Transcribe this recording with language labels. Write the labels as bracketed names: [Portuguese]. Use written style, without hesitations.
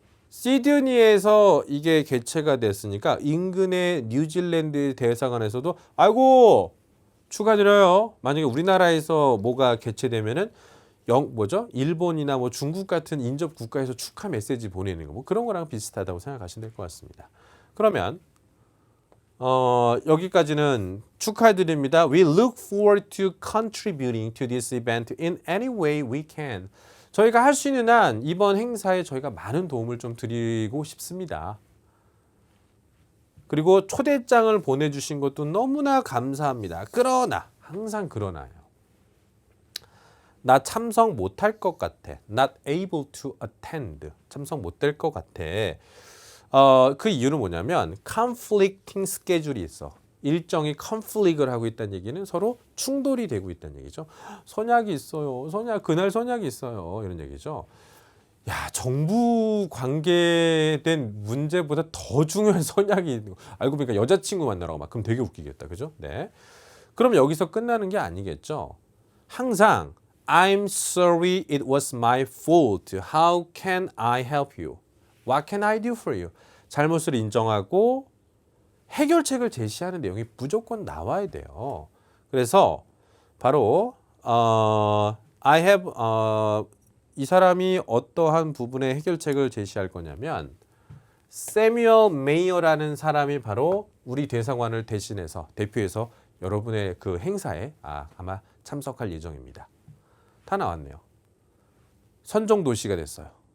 [Korean] 시드니에서 이게 개최가 됐으니까 인근의 뉴질랜드 대사관에서도 아이고 축하드려요. 만약에 우리나라에서 뭐가 개최되면은 일본이나 뭐 중국 같은 인접 국가에서 축하 메시지 보내는 거 뭐 그런 거랑 비슷하다고 생각하시면 될 것 같습니다. 그러면 여기까지는 축하드립니다. [English] We look forward to contributing to this event in any way we can. [Korean] 저희가 할 수 있는 한 이번 행사에 저희가 많은 도움을 좀 드리고 싶습니다. 그리고 초대장을 보내주신 것도 너무나 감사합니다. 그러나 항상 그러나요. 나 참석 못할 것 같아. [English] Not able to attend. [Korean] 참석 못될 것 같아. 그 이유는 뭐냐면 [English] conflicting schedule [Korean] 이 있어. 일정이 conflict을 하고 있다는 얘기는 서로 충돌이 되고 있다는 얘기죠. 선약이 있어요. 그날 선약이 있어요. 이런 얘기죠. 야, 정부 관계된 문제보다 더 중요한 선약이 있는 거. 알고 보니까 여자친구 만나라고 막 그럼 되게 웃기겠다. 그죠? 네. 그럼 여기서 끝나는 게 아니겠죠. [English] 항상 I'm sorry it was my fault. How can I help you? What can I do for you? [Korean] 잘못을 인정하고 해결책을 제시하는 내용이 무조건 나와야 돼요. 그래서 바로 I have 이 사람이 어떠한 부분의 해결책을 제시할 거냐면 세뮤얼 메이어라는 사람이 바로 우리 대사관을 대표해서 여러분의 그 행사에 아마 참석할 예정입니다. 다 나왔네요. 선정 도시가 됐어요.